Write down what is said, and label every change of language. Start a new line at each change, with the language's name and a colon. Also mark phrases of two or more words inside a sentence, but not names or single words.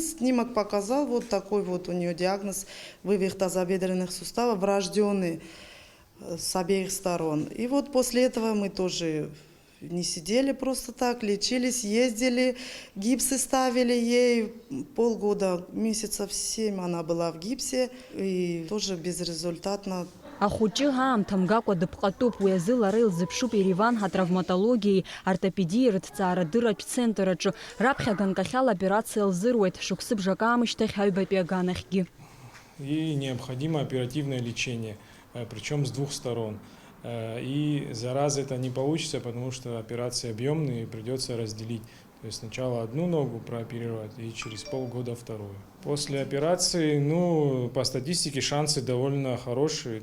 Russian: Снимок показал, вот такой вот у нее диагноз: вывих тазобедренных суставов врожденный с обеих сторон. И вот после этого мы тоже не сидели просто так, лечились, ездили, гипсы ставили ей. Полгода, месяцев 7 она была в гипсе, и тоже безрезультатно.
Abkhazian: Ахәыҷы аамҭа мгакәа дыԥҟатәуп, уи азы лара илзыԥшуп Ереван атравматологиеи, ортопедиеи рыҭҵаарадырратә центр аҿы. Раԥхьа ганкахьала операциа лзыруеит, шықәсы бжак аамышьҭахь аҩбатәи аганахьгьы.
Russian: Ей необходимо оперативное лечение, причем с двух сторон. И зараза это не получится, потому что операция объемная и придется разделить. То есть сначала одну ногу прооперировать и через полгода вторую. После операции, по статистике шансы довольно хорошие.